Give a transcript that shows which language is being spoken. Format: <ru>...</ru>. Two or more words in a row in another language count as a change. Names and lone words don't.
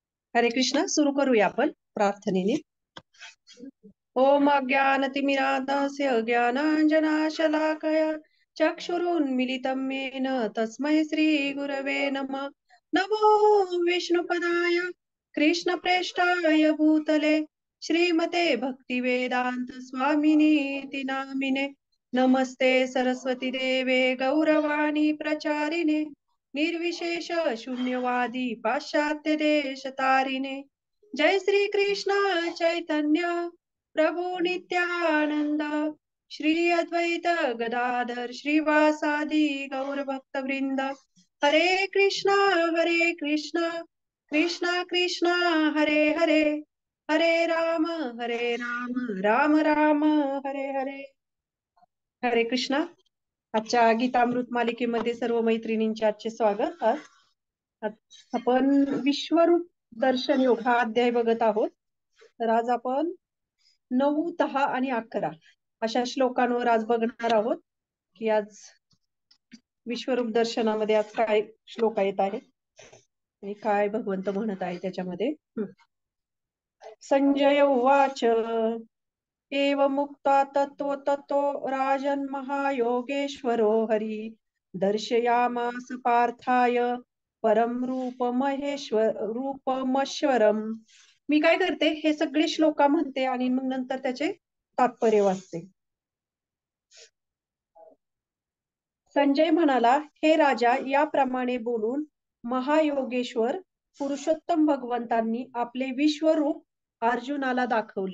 <sa>हरे कृष्ण.</sa> <mr>सुरू करूया आपण प्रार्थनेने.</mr> <sa>ओम अज्ञानतिमिरान्धस्य ज्ञानाञ्जनशलाकया चक्षुरुन्मिलितं येन तस्मै श्रीगुरवे नमः. नमो विष्णुपदाय कृष्णप्रेष्ठाय भूतले श्रीमते भक्तिवेदान्त स्वामिनीति नामिने. नमस्ते सरस्वती देवे गौरवाणी प्रचारिणे निर्विशेष शून्यवादी पाश्चात्य देश तारिणे. जय श्री कृष्ण चैतन्य प्रभु नित्यानंद श्री अद्वैत गदाधर श्रीवासादि गौर भक्त वृंद. हरे कृष्णा कृष्णा कृष्णा हरे हरे, हरे राम राम राम हरे हरे. हरे कृष्णा.</sa> <mr>आजच्या गीतामृत मालिकेमध्ये सर्व मैत्रिणींचे आजचे स्वागत. आज आपण विश्वरूप दर्शन योग हा अध्याय बघत आहोत. तर आज आपण 9, 10 आणि 11 अशा श्लोकांवर आज बघणार आहोत की आज विश्वरूप दर्शनामध्ये आज काय श्लोक येत आहे आणि काय भगवंत म्हणत आहे त्याच्यामध्ये.</mr> <sa>संजय उवाच एवमुक्ता ततो राजन् महायोगेश्वरो हरि दर्शयामास पार्थाय परम रूपमश्वरम.</sa> <mr>मी काय करते, हे सगळे श्लोका म्हणते आणि मग नंतर त्याचे तात्पर्य वाचते. संजय म्हणाला, हे राजा, याप्रमाणे बोलून महायोगेश्वर पुरुषोत्तम भगवंतांनी आपले विश्वरूप अर्जुनाला दाखवले.</mr>